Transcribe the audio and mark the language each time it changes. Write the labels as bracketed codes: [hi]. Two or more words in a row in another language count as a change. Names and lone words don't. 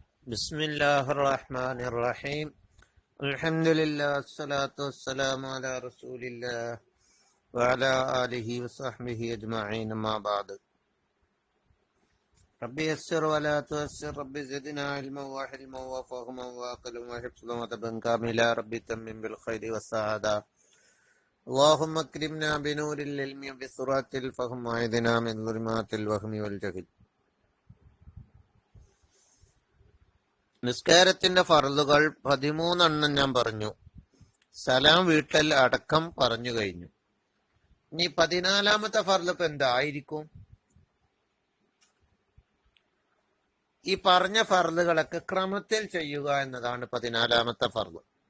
[ar] بسم الله الرحمن الرحيم الحمد لله الصلاة والسلام على رسول الله وعلى آله وصحبه أجمعين ما بعد ربي يسر ولا تؤسر ربي زدنا علما وحلما وفهما وعقلا وحفظا وطبا كاملا ربي تمم بالخير والسعادة اللهم اكرمنا بنور العلم بسرعة الفهم وعيذنا من ظلمات الوهم والجهل. [ml] നിസ്കാരത്തിന്റെ ഫർളുകൾ 13 ഞാൻ പറഞ്ഞു. സലാം വീട്ടൽ അടക്കം പറഞ്ഞു കഴിഞ്ഞു. ഇനി 14-ാമത്തെ ഫർള് ഇപ്പൊ എന്തായിരിക്കും? ഈ പറഞ്ഞ ഫർളുകളൊക്കെ ക്രമത്തിൽ ചെയ്യുക എന്നതാണ് 14-ാമത്തെ ഫർള്.